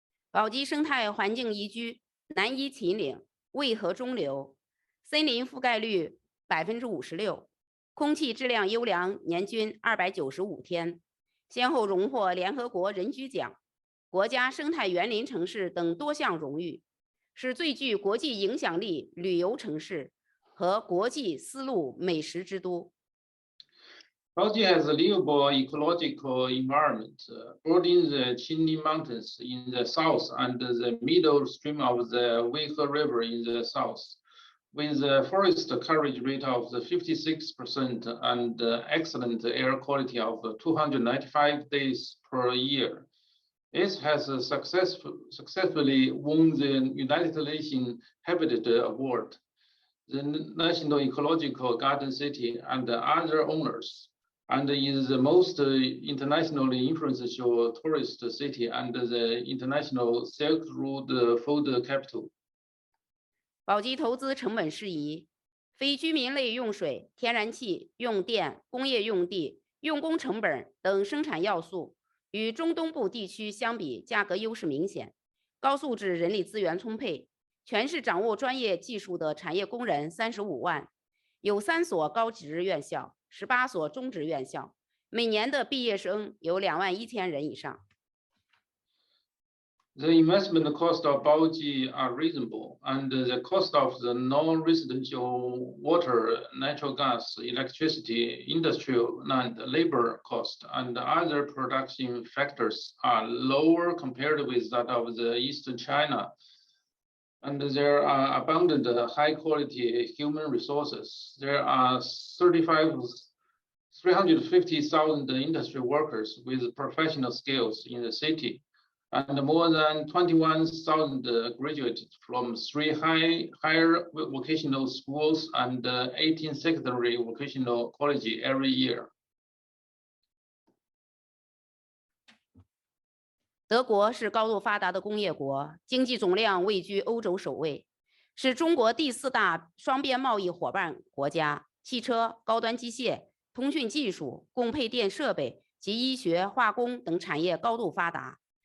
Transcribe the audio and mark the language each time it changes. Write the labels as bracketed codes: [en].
[zh] 宝鸡生态环境宜居，南依秦岭，渭河中流，森林覆盖率56%，空气质量优良，年均295天，先后荣获联合国人居奖、国家生态园林城市等多项荣誉，是最具国际影响力旅游城市和国际丝路美食之都。 [en] Baoji has a livable ecological environment, bordering the Qinli Mountains in the south and the middle stream of the Weihe River in the south, with a forest coverage rate of 56% and excellent air quality of 295 days per year. It has successfully won the United Nations Habitat Award, the National Ecological Garden City, and other honors, and is the most internationally influential tourist city and the international Silk Road food capital. [zh] 宝鸡投资成本适宜，非居民类用水、天然气、用电、工业用地、用工成本等生产要素与中东部地区相比，价格优势明显，高素质人力资源充沛，全市掌握专业技术的产业工人35万，有3所高职院校、18所中职院校，每年的毕业生有21000人以上。 [en] The investment cost of Baoji are reasonable, and the cost of the non-residential water, natural gas, electricity, industrial and labor cost, and other production factors are lower compared with that of the Eastern China. And there are abundant high-quality human resources. There are 350,000 industry workers with professional skills in the city, and more than 21,000 graduates from 3 higher vocational schools and 18 secondary vocational colleges every year. [zh] 德国是高度发达的工业国，经济总量位居欧洲首位，是中国第4大双边贸易伙伴国家。汽车、高端机械、通讯技术、供配电设备及医学、化工等产业高度发达。